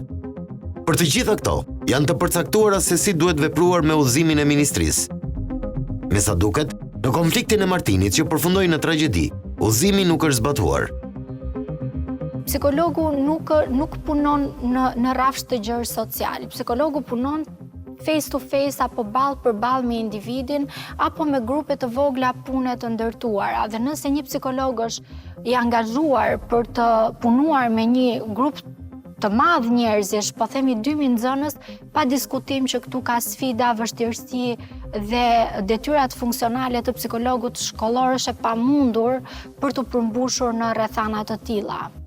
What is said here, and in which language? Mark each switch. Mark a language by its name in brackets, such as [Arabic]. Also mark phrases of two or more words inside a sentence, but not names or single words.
[Albanian] Për të gjitha këto, janë të përcaktuara se si duhet vepruar me udhëzimin e ministrisë. Me sa duket, në konfliktin e Martinit që përfundoi në tragjedi, udhëzimi nuk është zbatuar. Psikologu nuk punon në rrafsh të gjërë social. Psikologu punon [English] face to face [Albanian] apo ballë për ballë me individin apo me grupe të vogla pune të ndërtuara. Dhe nëse një psikolog është i angazhuar për të punuar me një grup të madh njerëzish, po themi 2000 nxënës, pa diskutim që këtu ka sfida, vështirësi dhe detyrat funksionale të psikologut shkollor është e pamundur për të përmbushur në rrethana të tilla.